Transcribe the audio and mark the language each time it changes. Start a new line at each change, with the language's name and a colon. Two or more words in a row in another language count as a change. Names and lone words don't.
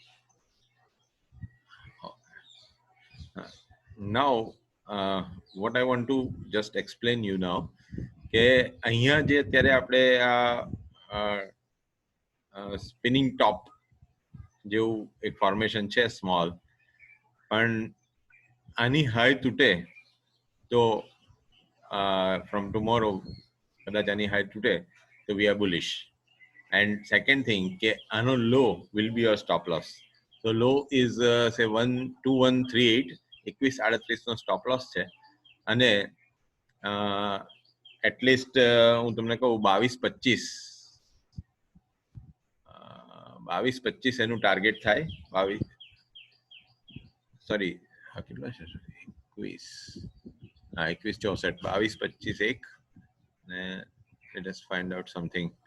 English: Now what I want to just explain you now,
Gujarati: કે અહીંયા જે અત્યારે આપણે આ
English: spinning top
Gujarati: જેવું એક ફોર્મેશન છે સ્મોલ, પણ આની હાઈ તૂટે તો
English: from tomorrow
Gujarati: કદાચ આની હાઈ તૂટે તો
English: we are bullish. And second thing,
Gujarati: કે આનો
English: low will be your stop loss. So low is say
Gujarati: 2138, 2138 નો
English: stop loss
Gujarati: છે, અને એટલીસ્ટ હું તમને કહું 2225 22-25 એનું ટાર્ગેટ થાય 22 સોરી કેટલા છે 21 હા 21-64 22-25 1 ને
English: let us find out something